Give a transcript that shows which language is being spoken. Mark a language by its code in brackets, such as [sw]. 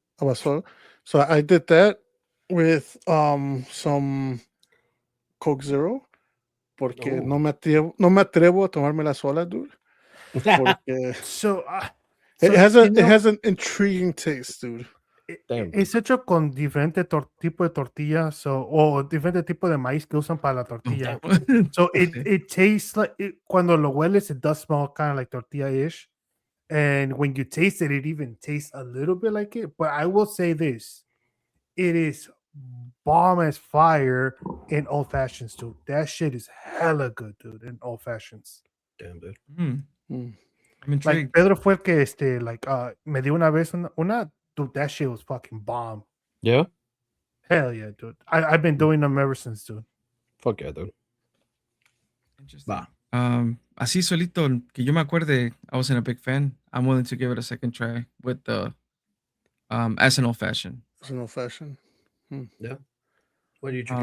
[en] Abastolo. So I did that with some Coke Zero [es] porque Oh. no me atrevo a tomármela sola, dude. Porque [en] So, it you know, has an intriguing taste, dude. Damn. [es] es hecho con diferente tipo de tortilla, o diferente tipo de maíz que usan para la tortilla. [en] So it tastes like [es] cuando lo hueles, [en] it does smell kind of like tortilla-ish. And when you taste it, it even tastes a little bit like it. But I will say this: it is bomb as fire in old fashions, dude. That shit is hella good, dude, in old fashions. Damn, dude. I'm Like intrigued. [es] Pedro fue el que me dio una vez una [en] dude, that shit was fucking bomb. Yeah. Hell yeah, dude. I've been doing them ever since, dude. Fuck yeah, dude. Interesting. [es] Va. Así solito, que yo me acuerde, [en] I wasn't a big fan. I'm willing to give it a second try with the as an old fashioned. It's an old fashioned. What do you drink,